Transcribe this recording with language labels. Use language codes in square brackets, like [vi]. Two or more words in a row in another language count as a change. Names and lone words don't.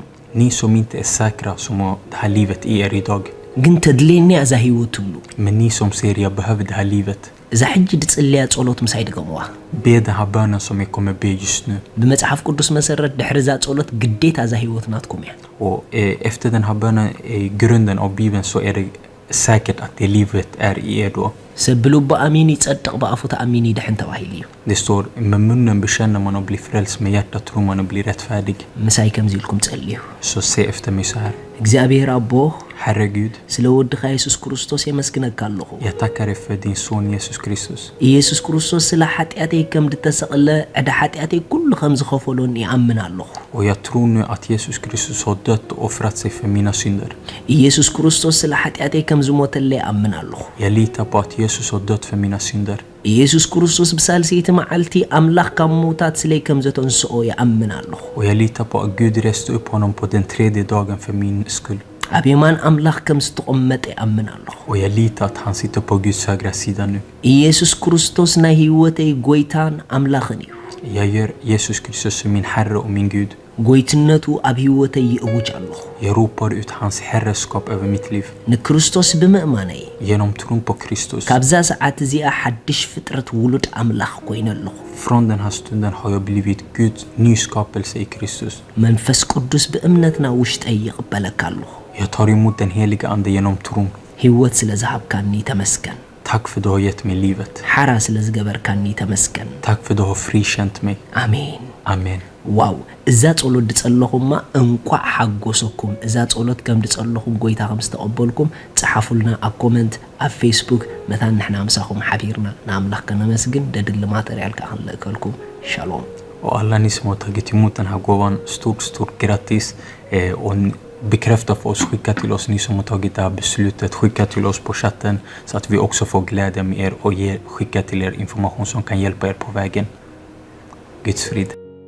[sv] Ni som inte är säkra som har det här livet i er idag. [ti] ግን ተድልየኒ እዛ ህይወት ትብሉ [sv] Men ni som säger jag behöver det här livet. [ti] እዛ ሕጂ ድጽልያ ጸሎት ምሳይ ድገምዋ [sv] Be den här bönen som jag kommer be just nu. [ti] ብመጽሓፍ ቅዱስ መሰረት ድሕሪ ዛ ጸሎት ግዴታ እዛ ህይወት ናትኩም እያ [sv] Och efter den här bönen i grunden av Bibeln så är det säkert att det livet är i er då. [ti] ሰብ ብልቡ ኣሚን ይጸድቕ ብኣፉ ተኣሚን ይድሕን ተባሂሉ እዩ [sv] Det står med munnen bekänner man och blir frälst, med hjärtat tror man och blir rättfärdig. [ti] ምሳይ ከምዚ ኢልኩም ጸልዩ [sv] Så se efter mig så här. [ti] እግዚአብሔር ኣቦ [sv] Herre Gud, [ti] ስለ ወድኻ ኢየሱስ ክርስቶስ የመስግነካ ኣለኹ [sv] jag tackar dig för din son Jesus Kristus. [ti] ኢየሱስ ክርስቶስ ስለ ኃጢአተይ ከም ድተሰቕለ ዕዳ ኃጢአተይ ኩሉ ከም ዝኸፈሎን ይኣምን ኣለኹ [sv] Och jag tror nu att Jesus Kristus har dött och offrat sig för mina synder. [ti] ኢየሱስ ክርስቶስ ስለ ኃጢአተይ ከም ዝሞተለይ ይኣምን ኣለኹ [sv] Jag litar på att Jesus har dött för mina synder. [ti] ኢየሱስ ክርስቶስ ብሳልሰይቲ መዓልቲ ኣምላኽ ካብ ምውታት ስለይ ከም ዘተንስኦ ይኣምን ኣለኹ [sv] Och jag litar på att Gud reste upp honom på den tredje dagen för min skull. [ti] ኣብ የማን ኣምላኽ ከም ዝተቐመጠ ይኣምን ኣለኹ [sv] Och jag litar att han sitter på Guds högra sida nu. [ti] ኢየሱስ ክርስቶስ ናይ ህይወተይ ጎይታን ኣምላኽን እዩ [sv] Jag gör Jesus Kristus som min Herre och min Gud. [ti] ጎይትነቱ ኣብ ህይወተይ ይእውጅ ኣለኹ [sv] Jag ropar ut hans herrskap över mitt liv. [ti] ንክርስቶስ ብምእማነይ [sv] Genom tron på Kristus. [ti] ካብዛ ሰዓት እዚኣ ሓድሽ ፍጥረት ውሉድ ኣምላኽ ኮይነ ኣለኹ [sv] Från den här stunden har jag blivit Guds nyskapelse i Kristus. [ti] መንፈስ ቅዱስ ብእምነትና ውሽጠይ ይቕበለካ ኣለኹ [sv] Jag tar emot den heliga ande genom tron. [ti] ህይወት ስለ ዝሃብካኒ ተመስገን [sv] Tack för du har gett mig livet. [ti] ሓራ ስለ ዝገበርካኒ ተመስገን [sv] Tack för du har frikänt mig. [ti] ኣሜን [sv] Amen. [ti] ዋው እዛ ጸሎት ድጸለኹማ እንኳዕ ሓጎሰኩም እዛ ጸሎት ከም ድጸለኹም ጎይታ ከም ዝተቐበልኩም ጽሓፉልና ኣብ ኮመንት ኣብ ፌስቡክ መታ ንሕና ምሳኹም ሓቢርና ንኣምላኽ ከነመስግን ደድሊ ማተርያልካ ክንልእከልኩም ሻሎም [sv] Och alla ni som har tagit emot den här gåvan, stort grattis. Och bekräfta för oss, skicka till oss ni som har tagit det här beslutet. Skicka till oss på chatten så att vi också får glädja med er och skicka till er information som kan hjälpa er på vägen. Guds frid.